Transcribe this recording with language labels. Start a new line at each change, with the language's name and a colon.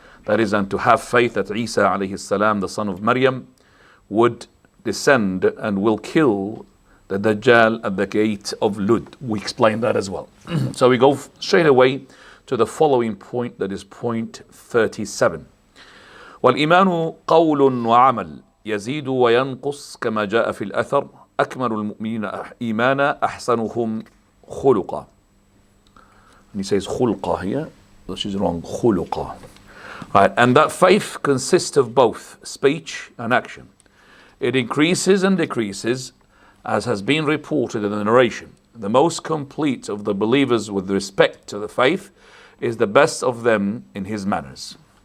English: That is, and to have faith that Isa alayhi salam, the son of Maryam, would descend and will kill the Dajjal at the gate of Lud. We explained that as well. So we go straight away to the following point, that is point 37.
Arabic: وَالْإِيمَانُ قَوْلٌ وَعَمَلٌ يزيد وينقص كما جاء في الأثر أكمل المؤمنين إيمانا أحسنهم خلقا.
English: And he says خلقا here, which is wrong, خلقا. Right, and that faith consists of both speech and action. It increases and decreases, as has been reported in the narration. The most complete of the believers with respect to the faith is the best of them in his manners.